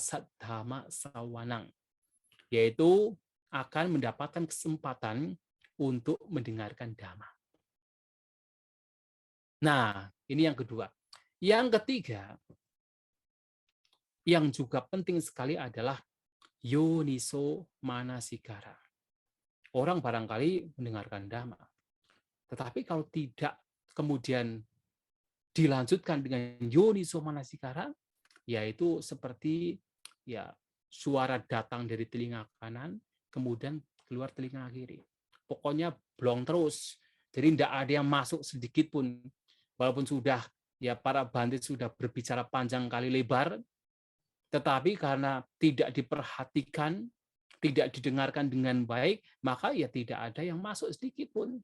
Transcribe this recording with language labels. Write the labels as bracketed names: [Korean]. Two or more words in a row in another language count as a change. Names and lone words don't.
[Pali] Saddhamma sawanang, [Indonesian] yaitu akan mendapatkan kesempatan untuk mendengarkan dhamma. Nah, ini yang kedua. Yang ketiga, yang juga penting sekali adalah [Pali] yoniso manasikara. [Indonesian] Orang barangkali mendengarkan dhamma, tetapi kalau tidak kemudian dilanjutkan dengan [Pali] yoniso manasikara, [Indonesian] yaitu seperti ya suara datang dari telinga kanan, kemudian keluar telinga kiri. Pokoknya blong terus. Jadi tidak ada yang masuk sedikit pun. Walaupun sudah ya para bandit sudah berbicara panjang kali lebar, tetapi karena tidak diperhatikan, tidak didengarkan dengan baik, maka ya tidak ada yang masuk sedikit pun.